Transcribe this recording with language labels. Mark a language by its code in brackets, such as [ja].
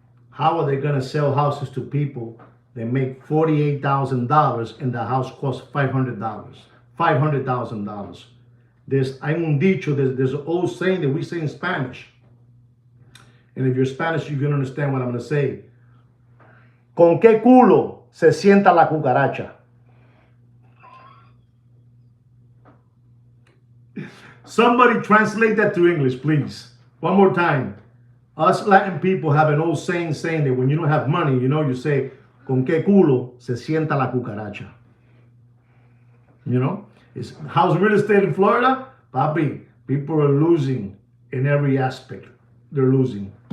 [en] How are they gonna sell houses to people that make $48,000 and the house costs $500? $500,000. [es] Hay un dicho, [en] there's an old saying that we say in Spanish. And if you're Spanish, you're gonna understand what I'm gonna say. [es] ¿Con qué culo se sienta la cucaracha? [en] Somebody translate that to English, please. One more time. Us Latin people have an old saying that when you don't have money, you say, [es] ¿con qué culo se sienta la cucaracha? [en] It's house real estate in Florida, papi, people are losing in every aspect. They're losing.